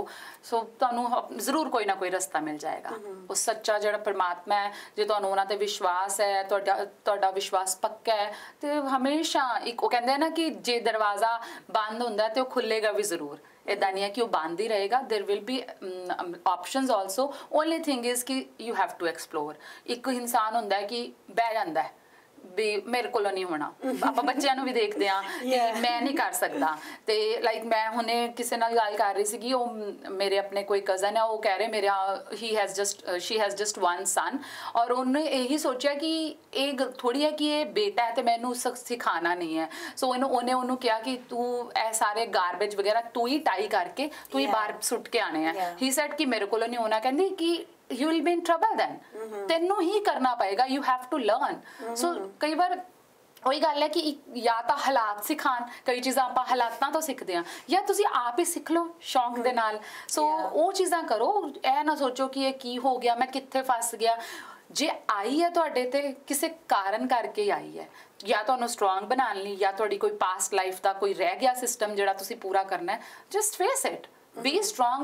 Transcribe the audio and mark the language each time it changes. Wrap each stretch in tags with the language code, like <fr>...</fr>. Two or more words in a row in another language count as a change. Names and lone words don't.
<pa>ਸੋ ਤੁਹਾਨੂੰ ਜ਼ਰੂਰ ਕੋਈ ਨਾ ਕੋਈ ਰਸਤਾ ਮਿਲ ਜਾਏਗਾ। ਉਹ ਸੱਚਾ ਜਿਹੜਾ ਪਰਮਾਤਮਾ ਹੈ, ਜੇ ਤੁਹਾਨੂੰ ਉਹਨਾਂ ਤੇ ਵਿਸ਼ਵਾਸ ਹੈ, ਤੁਹਾਡਾ ਵਿਸ਼ਵਾਸ ਪੱਕਾ ਹੈ, ਤੇ ਹਮੇਸ਼ਾ ਇੱਕ ਉਹ ਕਹਿੰਦੇ ਆ ਨਾ ਕਿ ਜੇ ਦਰਵਾਜ਼ਾ ਬੰਦ ਹੁੰਦਾ ਤੇ ਉਹ ਖੁੱਲੇਗਾ ਵੀ ਜ਼ਰੂਰ। ਇੱਦਾਂ ਨਹੀਂ ਹੈ ਕਿ ਉਹ ਬੰਦ ਹੀ ਰਹੇਗਾ।</pa> <en>There will be options also, only thing is कि you have to explore।</en> <pa>ਇੱਕ ਇਨਸਾਨ ਹੁੰਦਾ ਹੈ ਕਿ ਬਹਿ ਜਾਂਦਾ ਹੈ ਵੀ ਮੇਰੇ ਕੋਲੋਂ ਨਹੀਂ ਹੋਣਾ। ਆਪਾਂ ਬੱਚਿਆਂ ਨੂੰ ਵੀ ਦੇਖਦੇ ਹਾਂ ਕਿ ਮੈਂ ਨਹੀਂ ਕਰ ਸਕਦਾ। ਤੇ ਲਾਈਕ ਮੈਂ ਹੁਣੇ ਕਿਸੇ ਨਾਲ ਗੱਲ ਕਰ ਰਹੀ ਸੀਗੀ, ਉਹ ਮੇਰੇ ਆਪਣੇ ਕੋਈ ਕਜ਼ਨ ਹੈ, ਉਹ ਕਹਿ ਰਹੇ ਮੇਰਾ</pa> <en>she has just one son,</en> <pa>ਔਰ ਉਹਨੇ ਇਹੀ ਸੋਚਿਆ ਕਿ ਇਹ ਥੋੜੀ ਹੈ ਕਿ ਇਹ ਬੇਟਾ ਹੈ ਤੇ ਮੈਨੂੰ ਸਿਖਾਣਾ ਨਹੀਂ ਹੈ। ਸੋ ਉਹਨੇ ਉਹਨੂੰ ਕਿਹਾ ਕਿ ਤੂੰ ਇਹ ਸਾਰੇ ਗਾਰਬੇਜ ਵਗੈਰਾ ਤੂੰ ਹੀ ਟਾਈ ਕਰਕੇ ਤੂੰ ਹੀ ਬਾਹਰ ਸੁੱਟ ਕੇ ਆਣੇ ਆ।</pa> <en>he said</en> <pa>ਕਿ ਮੇਰੇ ਕੋਲੋਂ ਨਹੀਂ ਹੋਣਾ। ਕਹਿੰਦੀ ਕਿ</pa> <en>you will be in trouble then,</en> <pa>ਤੈਨੂੰ ਹੀ ਕਰਨਾ ਪਏਗਾ,</pa> <en>you have to learn।</en> <pa>so ਕਈ ਵਾਰ ਉਹੀ ਗੱਲ ਹੈ ਕਿ ਜਾਂ ਤਾਂ ਹਾਲਾਤ ਸਿਖਾਣ, ਕਈ ਚੀਜ਼ਾਂ ਆਪਾਂ ਹਾਲਾਤਾਂ ਤੋਂ ਸਿੱਖਦੇ ਹਾਂ, ਜਾਂ ਤੁਸੀਂ ਆਪ ਹੀ ਸਿੱਖ ਲਓ ਸ਼ੌਂਕ ਦੇ ਨਾਲ। ਸੋ ਉਹ ਚੀਜ਼ਾਂ ਕਰੋ, ਇਹ ਨਾ ਸੋਚੋ ਕਿ ਇਹ ਕੀ ਹੋ ਗਿਆ, ਮੈਂ ਕਿੱਥੇ ਫਸ ਗਿਆ। ਜੇ ਆਈ ਹੈ ਤੁਹਾਡੇ ਤੇ ਕਿਸੇ ਕਾਰਨ ਕਰਕੇ ਹੀ ਆਈ ਹੈ, ਜਾਂ ਤੁਹਾਨੂੰ ਸਟਰੋਂਗ ਬਣਾਉਣ ਲਈ, ਜਾਂ ਤੁਹਾਡੀ ਕੋਈ</pa> <en>past life</en> <pa>ਦਾ ਕੋਈ ਰਹਿ ਗਿਆ ਸਿਸਟਮ ਜਿਹੜਾ ਤੁਸੀਂ ਪੂਰਾ ਕਰਨਾ ਹੈ,</pa> <en>just face it, be strong.</en>